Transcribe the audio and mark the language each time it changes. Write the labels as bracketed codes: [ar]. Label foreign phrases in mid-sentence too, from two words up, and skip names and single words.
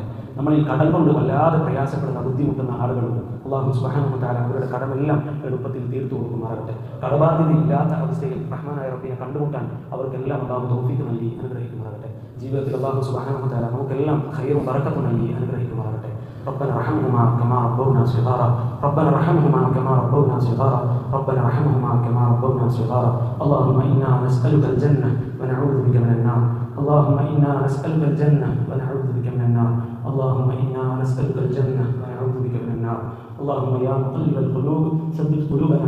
[ml] നമ്മളിൽ കടൽ കൊണ്ട് വല്ലാതെ പ്രയാസപ്പെടുന്ന, ബുദ്ധിമുട്ടുന്ന ആളുകളുണ്ട്. [ar] الله سبحانه وتعالى [ml] അവരുടെ കടമെല്ലാം എളുപ്പത്തിൽ തീർത്തു കൊടുക്കുമാറാകട്ടെ. കടബാധ്യതയില്ലാത്ത അവസ്ഥയിൽ റഹ്മാനായ റബ്ബിനെ കണ്ടുമുട്ടാൻ അവർക്കെല്ലാം അല്ലാഹു തൗഫീഖ് നൽകി അനുഗ്രഹിക്കുമാറാകട്ടെ. ജീവിതത്തിൽ [ar] الله سبحانه وتعالى [ml] നമുക്കെല്ലാം ഖൈറും ബറക്കത്തും നൽകി അനുഗ്രഹിക്കുമാറാകട്ടെ. [ar] ربنا ارحمهما كما ربونا صغارا ربنا ارحمهما كما ربونا صغارا ربنا ارحمهما كما ربونا صغارا اللهم إنا نسألك الجنة ونعوذ بك من النار اللهم إنا نسألك الجنة ونعوذ بك من النار اللهم إنا نسألك الجنة ونعوذ بك من النار اللهم يا مقلب القلوب ثبت قلوبنا